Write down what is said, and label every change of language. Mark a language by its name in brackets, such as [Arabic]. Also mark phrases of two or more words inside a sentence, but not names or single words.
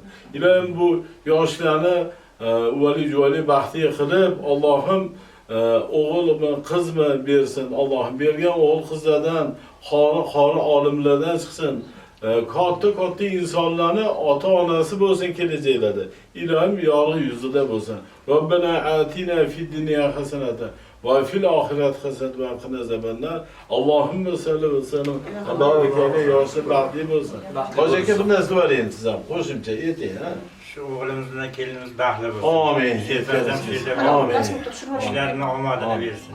[Uzbek] Ilohim bu yoshlarni uvali juvali baxtli qilib, Allohim o'g'ilmi, qizmi bersin. Allohim bergan o'g'il qizlardan, xori olimlardan chiqsin. Katta insonlarni ota-onasi bo'lsin kelajaklarda. Ilohim yorug' yuzida bo'lsin. [Arabic] ربنا آتنا في الدنيا حسنة وفي الآخرة حسنة وقنا عذاب النار. اللهم صل وسلم. [Uzbek] Allohga yoshi baxtli bo'lsin. Hoji aka, bir narsa bor endi siz ham qo'shimcha ayting, ha? Shu o'g'limiz bilan kelinimiz baxtli bo'lsin. Amin. Amin. Ishlarini omadini bersin.